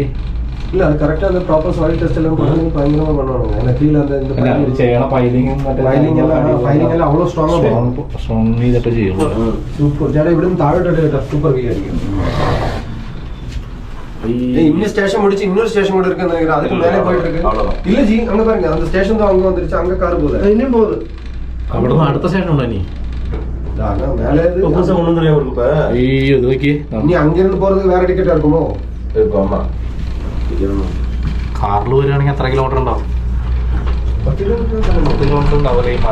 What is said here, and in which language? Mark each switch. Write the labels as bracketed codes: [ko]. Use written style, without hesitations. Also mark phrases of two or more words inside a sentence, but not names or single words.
[ml] ഇല്ല, അത് കറക്റ്റ് ആണ്. [en] proper soil test [ml] എല്ലാം ഭയങ്കരമായി വേണം. ചെയ്യണം. ഫൈലിംഗും ഫൈലിംഗ് എല്ലാം അவ்வளോ സ്ട്രോങ് ചെയ്തിട്ട് ചെയ്യുള്ളൂ. സൂപ്പർ ചേട്ടാ. ഇവിടുന്ന് താഴോട്ട് കേട്ടോ, [en] super view [ml] ആയിരിക്കും. [ta] ഇന്ന സ്റ്റേഷൻ முடிச்சு இன்னொரு ஸ்டேஷன் கூட இருக்கு நினைக்கிறேன். அதுக்கு மேலே போயிட்டு இருக்கு. இல்ல ஜி, அங்க பாருங்க, அந்த ஸ்டேஷன் தான் அங்க வந்துருச்சு. அங்க கார் போகுது, இன்னும் போகுது. [ml] അവിടെ നിന്ന് അടുത്ത സ്റ്റേഷൻ ഉണ്ടോ ഇനി? மேலே ഇത് നോക്കി. ഇനി അങ്ങിരുന്ന് പോறதுக்கு വേറെ ടിക്കറ്റ് இருக்குமோ? കാറിൽ വരികയാണെങ്കിൽ എത്ര കിലോമീറ്റർ ഉണ്ടാവും? 10 കിലോമീറ്റർ ഉണ്ടാവില്ലേ ഈ മല?